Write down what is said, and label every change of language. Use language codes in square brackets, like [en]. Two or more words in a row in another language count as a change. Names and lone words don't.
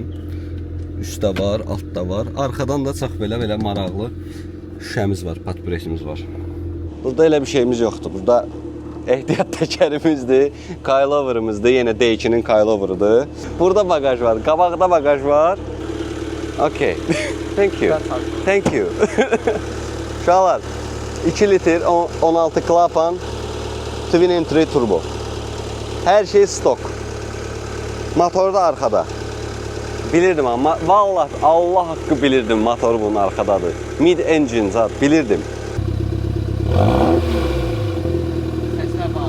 [az] Üstdə var, altda var. Arxadan da çox belə maraqlı şüşəmiz var, patpresimiz var. Burada elə bir şeyimiz yoxdur. Burada ehtiyat təkərimizdir, coilover'ımızdır. Yenə D2'nin coilover'ıdır. Burada bagaj var, qabaqda bagaj var. [en] Okay. Thank you. Thank you. [az] Uşaqlar, 2 litr 16 klapan [en] Twin Entry Turbo. [tr] Her şey stok. Motor da arkada. Bilirdim ama vallahi Allah hakkı bilirdim motor bunun arkadadır. [en] Mid engine [az] zat bilirdim. [tr] Sese bak.